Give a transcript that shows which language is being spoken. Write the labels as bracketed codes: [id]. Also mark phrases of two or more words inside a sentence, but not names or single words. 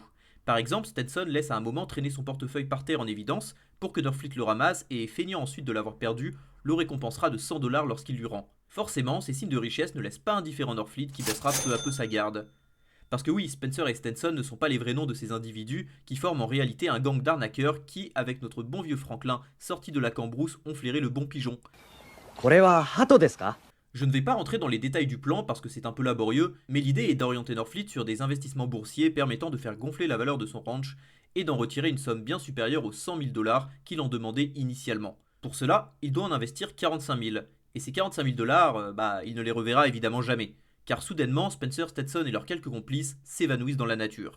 [fr] Par exemple, Stetson laisse à un moment traîner son portefeuille par terre en évidence pour que Norfleet le ramasse et, feignant ensuite de l'avoir perdu, le récompensera de 100 $ lorsqu'il lui rend. Forcément, ces signes de richesse ne laissent pas indifférent Norfleet qui baissera peu à peu sa garde. Parce que oui, Spencer et Stenson ne sont pas les vrais noms de ces individus qui forment en réalité un gang d'arnaqueurs qui, avec notre bon vieux Franklin sorti de la cambrousse, ont flairé le bon pigeon. [ja] これは鳩ですか？ [fr] Je ne vais pas rentrer dans les détails du plan parce que c'est un peu laborieux, mais l'idée est d'orienter Norfleet sur des investissements boursiers permettant de faire gonfler la valeur de son ranch et d'en retirer une somme bien supérieure aux 100 000 $ qu'il en demandait initialement. Pour cela, il doit en investir 45 000, et ces 45 000 $, bah, il ne les reverra évidemment jamais, car soudainement, Spencer, Stetson et leurs quelques complices s'évanouissent dans la nature.